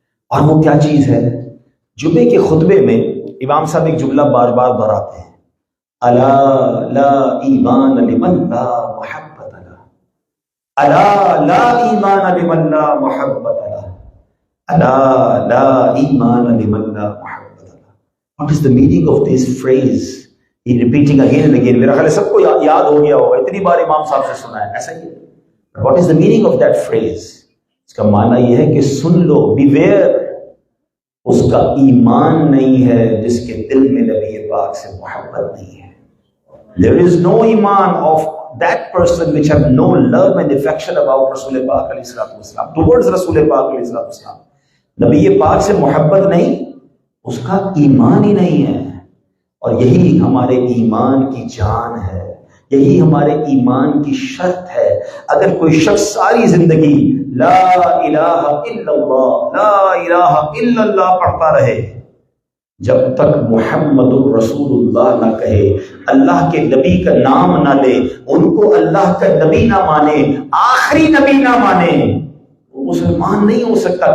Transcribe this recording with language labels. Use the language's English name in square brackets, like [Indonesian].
[Urdu] اور وہ کیا چیز ہے؟ جمعے کے خطبے میں امام صاحب ایک جملہ بار بار دہراتے ہیں، [Arabic] الا لا ایمان لمن لا محبت له، [Urdu] الا لا ایمان لمن لا محبت له، الا لا ایمان لمن لا محبت له. [English] What is the meaning of this phrase? He repeating again and again. [Urdu] میرا خیال ہے سب کو یاد ہو گیا ہوگا، اتنی بار امام صاحب سے سنا ہے. ایسا ہی ہے. [English] What is the meaning of that phrase? [Urdu] اس کا معنی یہ ہے کہ سن لو، beware. اس کا ایمان نہیں ہے جس کے دل میں نبی پاک سے محبت نہیں ہے. [English] There is no iman of that person which have no love and affection about Rasul Paak alayhi salatu wasalam, towards Rasul Paak alayhi salatu wasalam. [Urdu] نبی پاک سے محبت نہیں، اس کا ایمان ہی نہیں ہے. اور یہی ہمارے ایمان کی جان ہے، یہی ہمارے ایمان کی شرط ہے. اگر کوئی شخص ساری زندگی لا الہ الا اللہ، لا الہ الا اللہ پڑھتا رہے، جب تک محمد الرسول اللہ نہ کہے، اللہ کے نبی کا نام نہ لے، ان کو اللہ کا نبی نہ مانے، آخری نبی نہ مانے، وہ مسلمان نہیں ہو سکتا.